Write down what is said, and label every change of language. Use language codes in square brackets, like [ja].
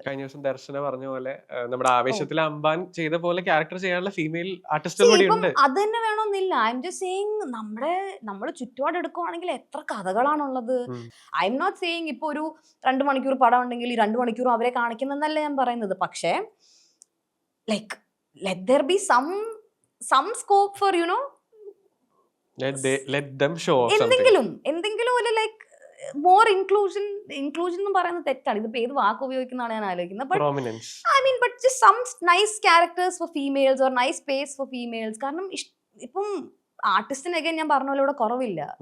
[ml] കഴിഞ്ഞ ദിവസം ദർശന പറഞ്ഞ പോലെ നമ്മുടെ ആവേശത്തിൽ അമ്പാൻ ചെയ്ത പോലെ ക്യാരക്ടർ ചെയ്യാനുള്ള ഫീമെയിൽ ആർട്ടിസ്റ്റ് അത് തന്നെ വേണമെന്നില്ല. [en] I'm just saying [ml] നമ്മുടെ ചുറ്റുപാട് എടുക്കുവാണെങ്കിൽ എത്ര കഥകളാണുള്ളത്. [en] I'm not saying [ml] ഇപ്പൊ ഒരു 2 മണിക്കൂർ പടം ഉണ്ടെങ്കിൽ ഈ 2 മണിക്കൂറും അവരെ കാണിക്കുന്നല്ല ഞാൻ പറയുന്നത്. [en] പക്ഷേ like let there be some scope for let them show [ml] എന്തെങ്കിലും ഒരു ലൈക്ക് മോർ ഇൻക്ലൂഷൻ എന്ന് പറയുന്നത് തെറ്റാണ്. ഇതിപ്പോ ഏത് വാക്ക് ഉപയോഗിക്കുന്നതാണ് ഞാൻ ആലോചിക്കുന്നത്. [en] But just some nice characters for females or nice space for females. [ml] കാരണം ഇപ്പം ആർട്ടിസ്റ്റിനൊക്കെ ഞാൻ പറഞ്ഞ പോലെ ഇവിടെ കുറവില്ല.